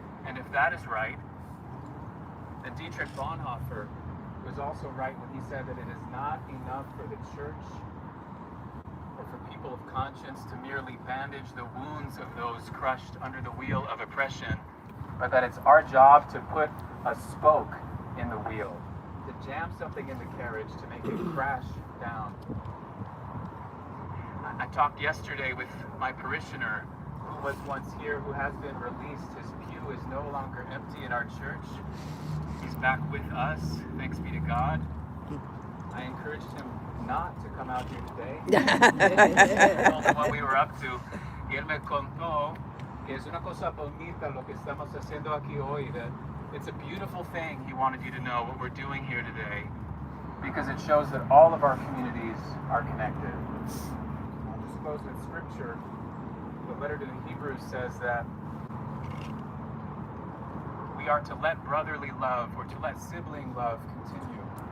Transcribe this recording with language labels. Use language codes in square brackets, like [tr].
[en] And if that is right, then Dietrich Bonhoeffer was also right when he said that it is not enough for the church or for people of conscience to merely bandage the wounds of those crushed under the wheel of oppression, but that it's our job to put a spoke in the wheel, to jam something in the carriage to make it crash down. I talked yesterday with my parishioner who was once here, who has been released. His pew is no longer empty in our church. He's back with us, thanks be to God. I encouraged him not to come out here today. I told him what we were up to. [es] Y él me contó que es una cosa bonita lo que estamos haciendo aquí hoy, [en] that it's a beautiful thing. He wanted you to know what we're doing here today, because it shows that all of our communities are connected. I suppose in Scripture, the letter to the Hebrews says that we are to let brotherly love, or to let sibling love continue.